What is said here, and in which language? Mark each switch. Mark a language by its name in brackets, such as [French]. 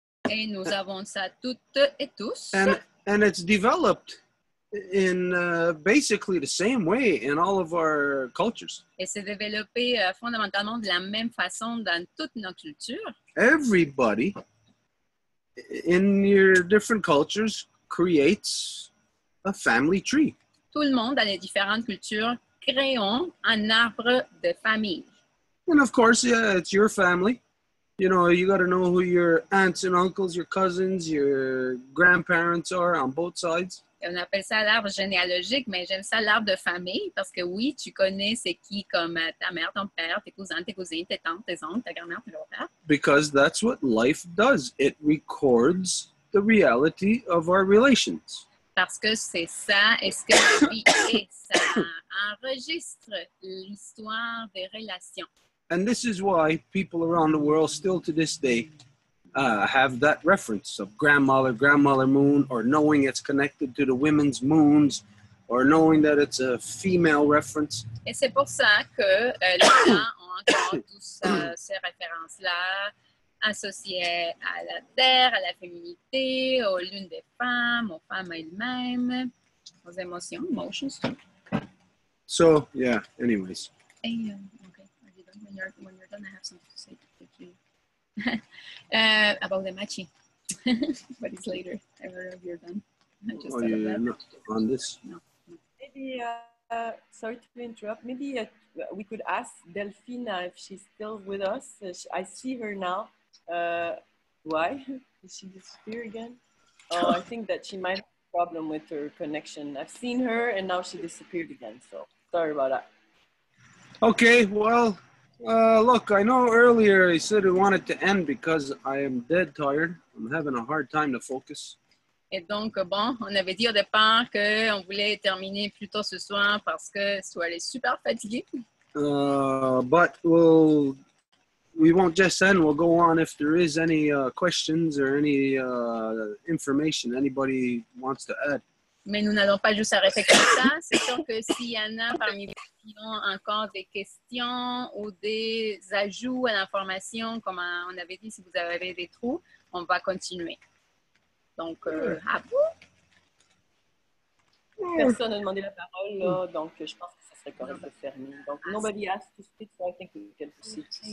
[French] et nous avons ça toutes et tous. [English] And it's developed in basically the same way in all of our cultures. [French] Et c'est développé fondamentalement de la même façon dans toute notre culture. [English] Everybody in your different cultures creates a family tree. [French] Tout le monde dans les différentes cultures créons un arbre de famille. [English] And of course, yeah, it's your family. You know, you got to know who your aunts and uncles, your cousins, your grandparents are on both sides. [French] Et on appelle ça l'arbre généalogique, mais j'aime ça l'arbre de famille parce que oui, tu connais c'est qui comme ta mère, ton père, tes cousins, tes cousines, tes tantes, tes oncles, ta grand-mère, tes grands-pères. [English] Because that's what life does. It records the reality of our relations. [French] Parce que c'est ça, et ce que la vie est, ça enregistre l'histoire des relations. [English] And this is why people around the world still to this day have that reference of grandmother moon, or knowing it's connected to the women's moons, or knowing that it's a female reference. [French] Et c'est pour ça que les gens ont encore tous ces références-là associées à la terre, à la féminité, aux lunes des femmes, aux femmes elles-mêmes, aux émotions, emotions. [English] So, yeah, anyways. Et, okay, when you're done, I have something to say. Thank you. About the matching, but it's later. I don't know if you're done. I just thought of that. Not on this? No. Maybe, sorry to interrupt, maybe we could ask Delphina if she's still with us. I see her now. Why? Did she disappear again? Oh, I think that she might have a problem with her connection. I've seen her and now she disappeared again, so sorry about that. Okay, well, look, I know earlier I said I wanted to end because I am dead tired. I'm having a hard time to focus. [French] Et donc, bon, on avait dit au départ qu'on voulait terminer plus tôt ce soir parce que elle est super fatiguée. [English] But we won't just end. We'll go on if there is any questions or any information anybody wants to add. [French] Mais nous n'allons pas juste arrêter comme ça. C'est sûr que s'il y en a parmi vous qui ont encore des questions ou des ajouts à l'information, comme on avait dit, si vous avez des trous, on va continuer. Donc, à vous. Personne n'a demandé la parole, là, donc je pense que ce serait correct de fermer. [English] Donc, nobody asked to speak, so I think we can proceed.